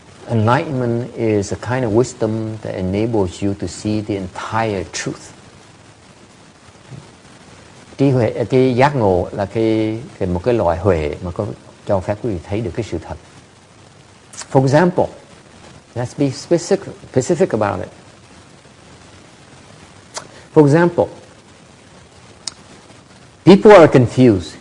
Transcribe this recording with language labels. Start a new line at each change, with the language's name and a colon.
English: Enlightenment is a kind of wisdom that enables you to see the entire truth.
Vietnamese: Trí huệ, cái giác ngộ là một cái loại huệ mà có cho phép quý vị thấy được cái sự thật.
English: For example, let's be specific about it. For example, people are confused.